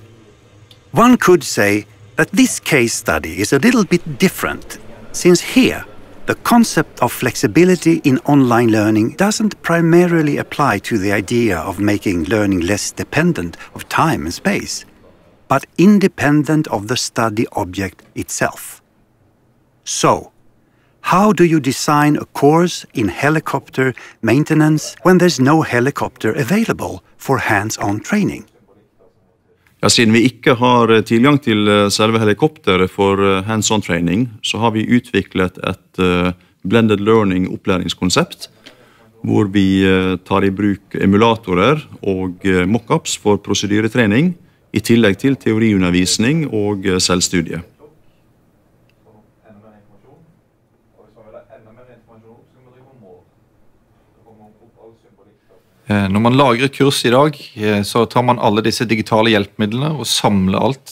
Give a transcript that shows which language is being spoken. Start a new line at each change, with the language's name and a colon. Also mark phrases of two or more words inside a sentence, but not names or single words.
English: One could say that this case study is a little bit different, since here, the concept of flexibility in online learning doesn't primarily apply to the idea of making learning less dependent of time and space, but independent of the study object itself. So, how do you design a course in helicopter maintenance when there's no helicopter available for hands-on training?
Norwegian: Ja, siden vi ikke har tilgang til selve helikopteret for
English: hands-on training,
Norwegian: så har vi utviklet et
English: blended learning
Norwegian: opplæringskonsept, hvor vi tar i bruk emulatorer og mockups for prosedyretrening, i tillegg til teoriundervisning og selvstudie. Når man lager et kurs i dag, så tar man alle disse digitale hjelpemidlene og samler alt.